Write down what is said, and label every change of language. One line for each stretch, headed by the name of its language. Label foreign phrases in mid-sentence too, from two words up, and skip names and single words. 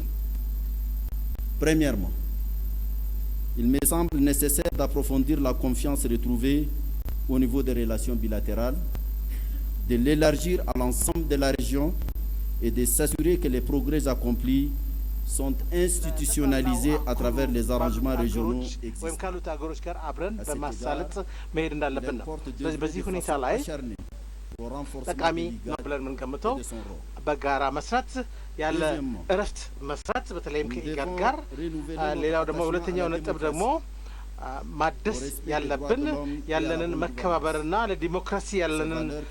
French: Premièrement, il me semble nécessaire d'approfondir la confiance retrouvée au niveau des relations bilatérales, de l'élargir à l'ensemble de la région et de s'assurer que les progrès accomplis sont institutionnalisés à travers les arrangements régionaux existants.
Amharic: ጠቃሚ ነው ብለን የምንገምተው በጋራ መስራት ያለ እረፍት መስራት በተለይም ከኢጋድ ጋር ሌላው ደግሞ ሁለተኛው ነጥብ ደግሞ ማደስ ያለብን ያለንን መከባበርና ለዲሞክራሲ ያለንን